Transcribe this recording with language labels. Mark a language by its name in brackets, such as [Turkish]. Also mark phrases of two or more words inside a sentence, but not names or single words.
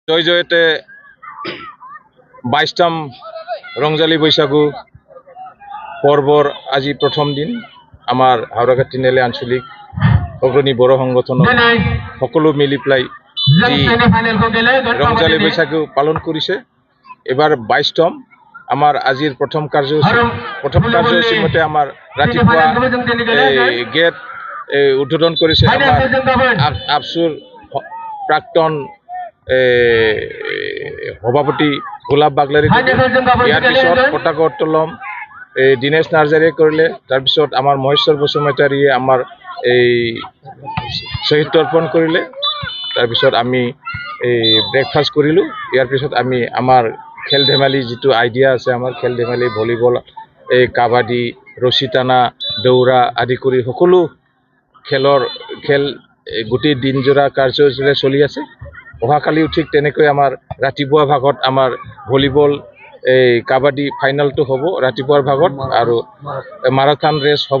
[Assamese] জয় জয়তে 22তম রংজালি বৈশাগু পর্বর আজি প্রথম দিন আমার হাওড়াঘাট তিনিআলি আঞ্চলিক অগ্রণী বড় সংগঠন সকলো মিলি পেলাই যি রংজালি বৈশাগু পালন কৰিছে। এবার 22তম আমার আজির প্রথম কার্যসূচী মতে আমার রাতিপুৱা গেট উদ্বোধন করেছে আমার আফসুর প্রাক্তন সভাপতি গোলাপ বাগলারি। ইয়ার পিছত পতাকা উত্তোলন দীনেশ নার্জারিয়ে করলে, তারপিছত আমার মহেশ্বর বসুমতারিয়ে আমার এই শহীদ তর্পণ করলে, তারপিছত আমি ব্রেকফাস্ট করিলো। ইয়ার পিছত আমি আমার খেল ধেমালি যেটো আইডিয়া আছে আমার খেল ধেমালি ভলিবল, কাবাডি, রশি টানা, দৌৰা আদি কৰি সকলো খেল গোটেই দিনজোৰা কাৰ্যসূচীৰে চলি আছে। অহাকালিও ঠিক তেনেকৈ আমাৰ ৰাতিপুৱা ভাগত আমাৰ ভলিবল কাবাডি ফাইনেলটো হ'ব ৰাতিপুৱাৰ ভাগত, আৰু মাৰাথন ৰেচ হ'ব।